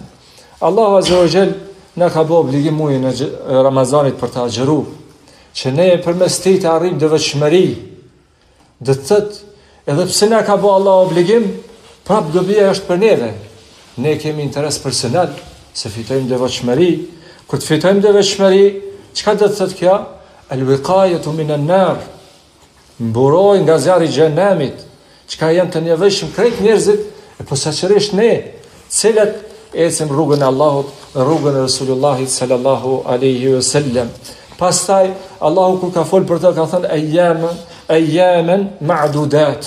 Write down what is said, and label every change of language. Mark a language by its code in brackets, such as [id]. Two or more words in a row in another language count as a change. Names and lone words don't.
[sq] Allahu [ar] عز وجل [sq] na ka bërë obligim muajin e Ramazanit për të agjëruar, që ne përmes tij të arrijmë devotshmëri. Do të thotë, edhe pse na ka bërë Allah obligim, prap dobia është për neve. Ne kemi interes personal se fitojmë devotshmëri. Kur të fitojmë devotshmëri, çka do të thotë kjo? [ar] الوقاية من النار. [sq] Mburoj nga zjarri i xhenemit, çka janë të nevojshëm krejt njerëzit, e posaçërisht ne, cilat ecim rrugën e Allahut, rrugën e Resulullahit [ar] صلى الله عليه وسلم. [sq] Pastaj Allahu kur ka fol për të ka thënë [ar] أياما معدودات.